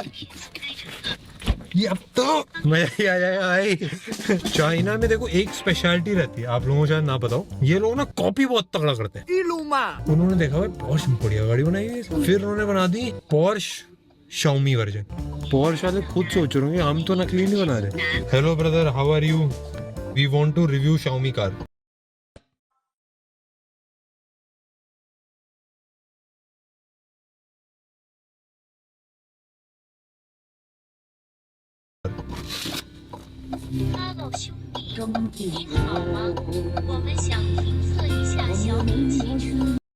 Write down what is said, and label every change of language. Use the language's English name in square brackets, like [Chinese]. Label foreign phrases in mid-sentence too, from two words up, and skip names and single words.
[Hindi] ये अब तो मजा ही आ जाएगा भाई। चाइना में देखो एक स्पेशलिटी रहती है, आप लोगों को शायद ना बताओ, ये लोग ना कॉपी बहुत तगड़ा करते हैं। उन्होंने देखा भाई पोर्श बढ़िया गाड़ी बनाई है, फिर उन्होंने बना दी पोर्श Xiaomi वर्जन। पोर्श वाले खुद सोच रहे होंगे हम तो नकली नहीं बना रहे। [English] Hello brother, how are you? We want to review Xiaomi car. [Chinese] Hello，兄弟，你好吗？我们想评测一下小米汽车。